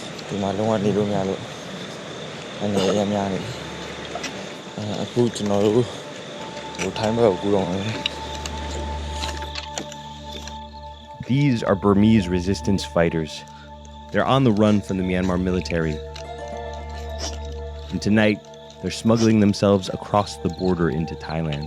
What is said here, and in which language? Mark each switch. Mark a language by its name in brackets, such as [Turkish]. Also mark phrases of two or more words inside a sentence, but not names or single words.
[Burmese] ဒီမှာလုံးဝနေလို့မရလို့အနေအများများနေအခုကျွန်တော်တို့ဟိုထိုင်းဘက်ကိုကူတော့မယ် [English] These are Burmese resistance fighters. They're on the run from the Myanmar military. And tonight, they're smuggling themselves across the border into Thailand.